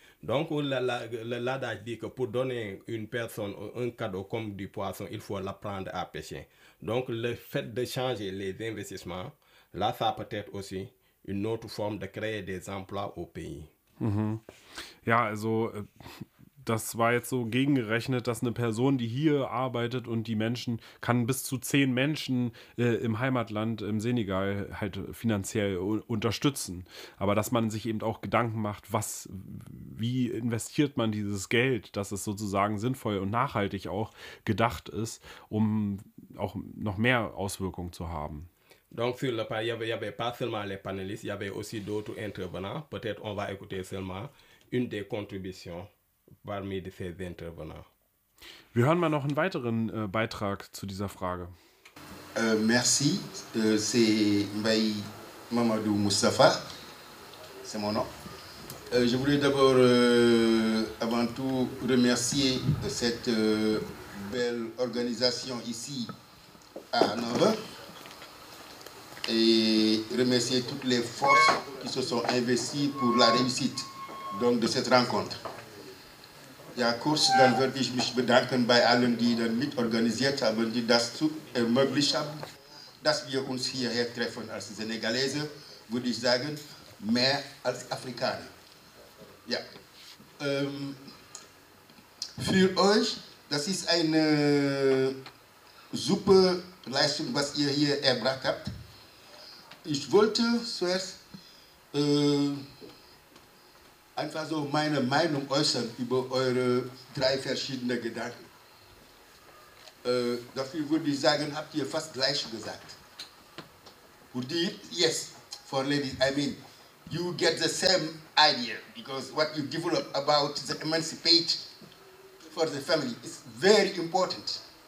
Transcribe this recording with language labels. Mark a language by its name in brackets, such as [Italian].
[French] Donc, l'adage dit que pour donner une personne un cadeau comme du poisson, il faut l'apprendre à pêcher. Donc, le fait de changer les investissements, là, ça peut être aussi une autre forme de créer des emplois au pays. [German] Mm-hmm. Ja, also... Das war jetzt so gegengerechnet, dass eine Person, die hier arbeitet und die Menschen, kann bis zu 10 Menschen im Heimatland, im Senegal, halt finanziell unterstützen. Aber dass man sich eben auch Gedanken macht, wie investiert man dieses Geld, dass es sozusagen sinnvoll und nachhaltig auch gedacht ist, um auch noch mehr Auswirkungen zu haben. [French] Donc sur le panel, il y avait pas seulement les panélistes, il y avait aussi d'autres intervenants. Peut-être on va écouter seulement une des contributions. [German] Wir hören mal noch einen weiteren Beitrag zu dieser Frage. [French] Merci, c'est Mbaye Mamadou Moustapha, c'est mon nom. Je voulais d'abord, avant tout, remercier cette belle organisation ici à Nova et remercier toutes les forces qui se sont investies pour la réussite donc, de cette rencontre. [German] Ja, kurz, dann würde ich mich bedanken bei allen, die dann mitorganisiert haben, die das zu ermöglicht haben, dass wir uns hierher treffen als Senegalese, würde ich sagen, mehr als Afrikaner. Ja. Für euch, das ist eine super Leistung, was ihr hier erbracht habt. Ich wollte zuerst Einfach so meine Meinung äußern über eure drei verschiedenen Gedanken. Dafür würde ich sagen, habt ihr fast gleich gesagt. [English] Would you, yes, for ladies, I mean, you get the same idea, because what you develop about the emancipate for the family is very important.